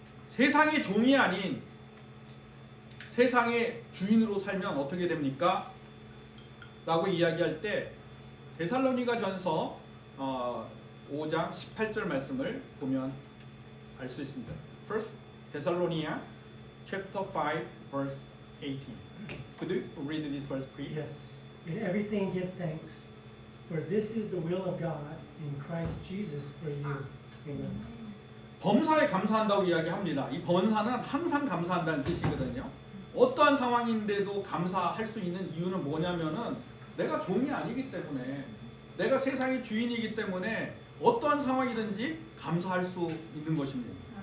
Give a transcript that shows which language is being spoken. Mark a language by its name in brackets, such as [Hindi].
[Korean] 세상의 종이 아닌 세상의 주인으로 살면 어떻게 됩니까? 라고 이야기할 때 데살로니가 전서 5장 18절 말씀을 보면 알 수 있습니다. [English] First Thessalonians chapter 5 verse 18. Could you read this verse, please? Yes. In everything give thanks, for this is the will of God in Christ Jesus for you. Amen. [Korean] 범사에 감사한다고 이야기합니다. 이 범사는 항상 감사한다는 뜻이거든요. 어떠한 상황인데도 감사할 수 있는 이유는 뭐냐면은 내가 종이 아니기 때문에, 내가 세상의 주인이기 때문에 어떠한 상황이든지 감사할 수 있는 것입니다.